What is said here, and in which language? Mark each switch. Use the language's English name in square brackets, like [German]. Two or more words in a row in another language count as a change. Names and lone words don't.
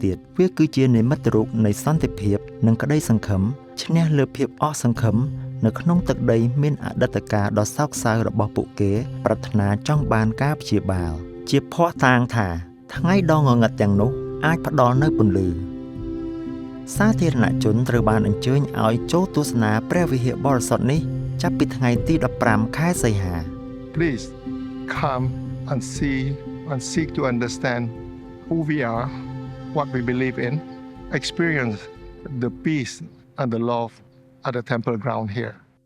[Khmer] ទៀតវាគឺជានិមិត្តរូបនៃសន្តិភាពនិងក្តីសង្ឃឹមឈ្នះលើភាពអស់សង្ឃឹមនៅក្នុងទឹកដីមានអតីតកាលដ៏សោកសៅរបស់ពួកគេប្រាថ្នាចង់បានការព្យាបាលជាភ័ស្តុតាងថាថ្ងៃដ៏ងងឹតទាំងនោះអាចផ្ដល់នូវពន្លឺសាធារណជនត្រូវបានអញ្ជើញឲ្យចូលទស្សនាព្រះវិហារបរិសុទ្ធនេះចាប់ពីថ្ងៃទី15ខែសីហា [English] Please come and see and seek to understand who we are, what we believe in, experience the peace and the love at the temple ground here.